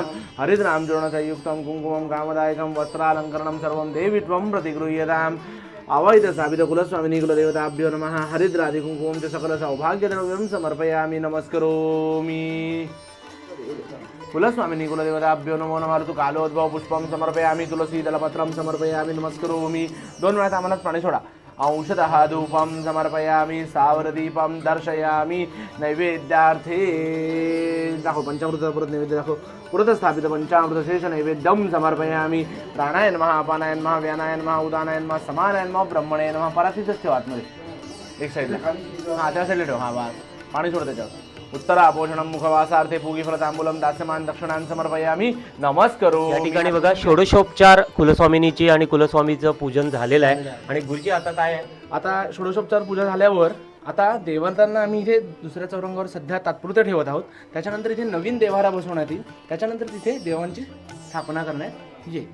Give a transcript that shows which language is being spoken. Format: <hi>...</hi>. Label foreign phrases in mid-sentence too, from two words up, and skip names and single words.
<sa>हरिद्रां चूर्णसंयुक्तं कुंकुमं कामदायकं वस्त्रालंकरणं सर्वं देवी त्वं प्रतिगृह्यतां. आवाहित स्थापित कुलस्वामिनी कुलदेवताभ्यो नमः. हरिद्रादि कुंकुमं च सकल सौभाग्यद्रव्यं समर्पयामि नमस्करोमि. कुलस्वामिनी कुलदेवताभ्यो नमो नमः. ऋतु कालोद्भव पुष्पं समर्पयामि तुलसीदलपत्रं समर्पयामि नमस्करोमि.</sa> <mr>2 वेळा तामनात पाणी सोडा.</mr> <sa>अंशतः धूपं समर्पयामि सावरदीपं दर्शयामि.</sa> <mr>नैवेद्यार्थे दाखव पंचामृत परत नैवेद्य दाखव.</mr> <sa>पुरत स्थापित पंचामृत शेष नैवेद्यं समर्पयामि. प्राणाय नमः अपानाय नमः व्यानाय नमः उदानाय नमः समानाय नमः ब्रह्मणे नमः.</sa> <mr>परातीतच ठेवा आतमध्ये एक साईडला. हां त्या साईडला ठेव. हां बस पाणी सोड त्याच्यावर.</mr> <sa>उत्तरापोषणं मुखवासार्थे पूगीफलतांबूलं दास्यमान दक्षिणां समर्पयामि नमस्करो.</sa> <mr>या ठिकाणी बघा षोडशोपचार कुलस्वामिनीची आणि कुलस्वामीचं पूजन झालेलं आहे. आणि गुरुजी आता काय आहे, आता षोडशोपचार पूजा झाल्यावर आता देवतांना आम्ही इथे दुसऱ्या चौरंगावर सध्या तात्पुरतं ठेवत आहोत. त्याच्यानंतर इथे नवीन देवारा बसवण्यात येईल. त्याच्यानंतर तिथे देवांची स्थापना करण्यात येईल.</mr>